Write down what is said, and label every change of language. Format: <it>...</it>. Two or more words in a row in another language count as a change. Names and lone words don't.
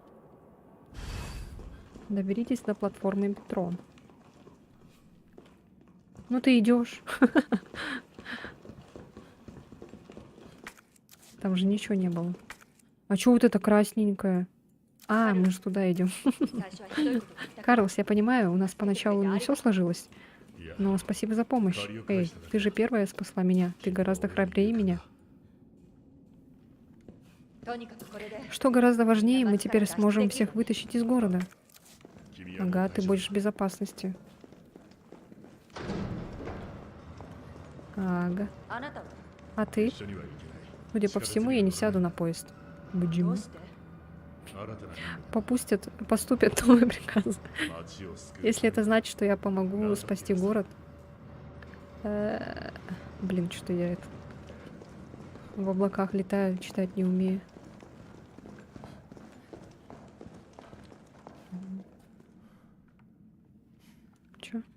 <ru>Доберитесь до платформы метро. Ну ты идешь. Там же ничего не было. А чё вот это красненькое? А, мы же туда идем.</ru> <ja>最初はひどいことが来たけど</ja> <ru>Карлос, я понимаю, у нас поначалу не все сложилось. Но спасибо за помощь. Эй, ты же первая спасла меня. Ты гораздо храбрее меня.</ru> <ja>とにかくこれで</ja> <ru>Что гораздо важнее, мы теперь сможем всех вытащить из города. Ага, ты будешь в безопасности. Ага.</ru> <ja>あなたは</ja> <ru>А ты? Судя по всему, я не сяду на поезд.</ru> <ja>ど Бджим. うして</ja> <ru>Поступят новые приказы. Если это значит, что я помогу спасти город. Блин, что я это в облаках летаю, читать не умею. Чё?</ru>